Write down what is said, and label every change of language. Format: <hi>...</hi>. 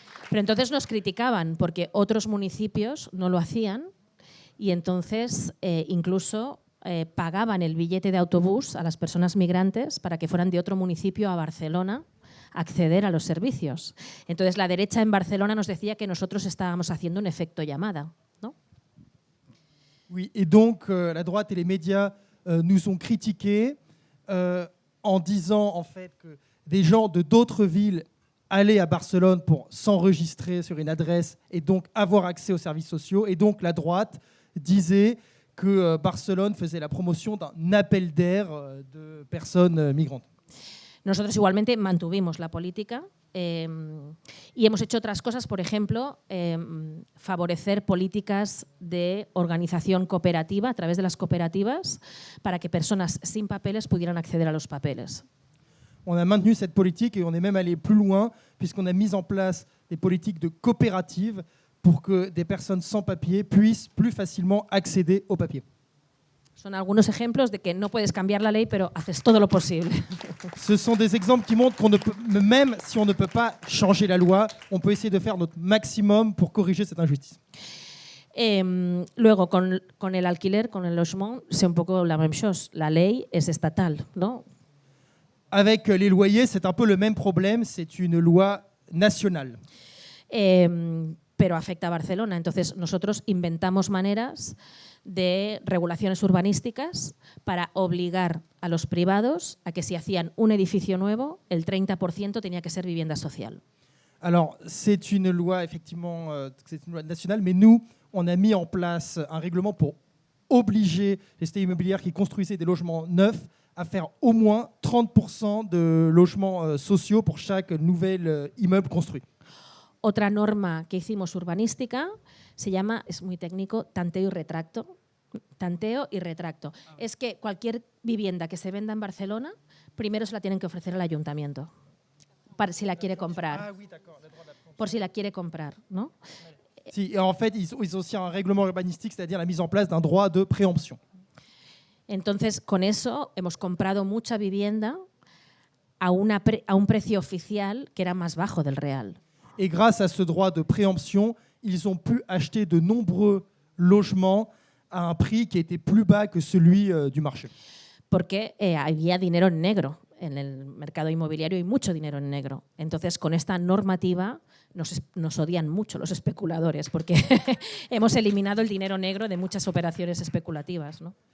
<es>Pero entonces nos criticaban porque otros municipios no lo hacían y entonces incluso pagaban el billete de autobús a las personas migrantes para que fueran de otro municipio a Barcelona a acceder a los servicios. Entonces la derecha en Barcelona nos decía que nosotros estábamos haciendo un efecto llamada.</es> <fr>Oui, et donc la droite et les médias nous ont critiqués en disant en fait que des gens de d'autres villes allaient à Barcelone pour s'enregistrer sur une adresse et donc avoir accès aux services sociaux. Et donc la droite disait que Barcelone faisait la promotion d'un appel d'air de personnes migrantes.</fr> <es>Nosotros igualmente mantuvimos la política Y hemos hecho otras cosas, por ejemplo, favorecer políticas de organización cooperativa a través de las cooperativas para que personas sin papeles pudieran acceder a los papeles.</es> <fr>On a maintenu cette politique et on est même allé plus loin puisqu'on a mis en place des politiques de coopératives pour que des personnes sans papier puissent plus facilement accéder au papier.</fr> <es>Son algunos ejemplos de que no puedes cambiar la ley, pero haces todo lo posible.</es> <fr>Ce sont des exemples qui montrent qu'on ne peut, même si on ne peut pas changer la loi, on peut essayer de faire notre maximum pour corriger cette injustice.</fr> <es>Luego, con el alquiler, con el</es> <fr>logement, c'est</fr> <es>un poco</es> <fr>la même chose.</fr> <es>La ley es estatal, ¿no?</es> <fr>Avec les loyers, c'est un peu le même problème, c'est une loi nationale.</fr> <es>Pero afecta a Barcelona. Entonces, nosotros inventamos maneras de regulaciones urbanísticas para obligar a los privados a que si hacían un edificio nuevo, el 30% tenía que ser vivienda social.</es> <fr>Alors, c'est une loi, effectivement, c'est une loi nationale, mais nous, on a mis en place un règlement pour obliger les sociétés immobilières qui construisaient des logements neufs à faire au moins 30% de logements sociaux pour chaque nouvel immeuble construit.</fr> <es>Otra norma que hicimos urbanística se llama, es muy técnico, tanteo y retracto. Tanteo y retracto. Es que cualquier vivienda que se venda en Barcelona, primero se la tienen que ofrecer al ayuntamiento, para si la quiere comprar. Por si la quiere comprar, ¿no?</es> <fr>Si, en fait, ils ont aussi un règlement urbanistique, c'est-à-dire la mise en place d'un droit de préemption.</fr> <es>Entonces, con eso hemos comprado mucha vivienda a un precio oficial que era más bajo del real.</es> <fr>Et grâce à ce droit de préemption, ils ont pu acheter de nombreux logements à un prix qui était plus bas que celui du marché.</fr> <es>Porque había dinero en negro. En el mercado inmobiliario hay mucho dinero en negro. Entonces, con esta normativa nos odian mucho los especuladores porque hemos eliminado el dinero negro de muchas operaciones especulativas, ¿no?</es>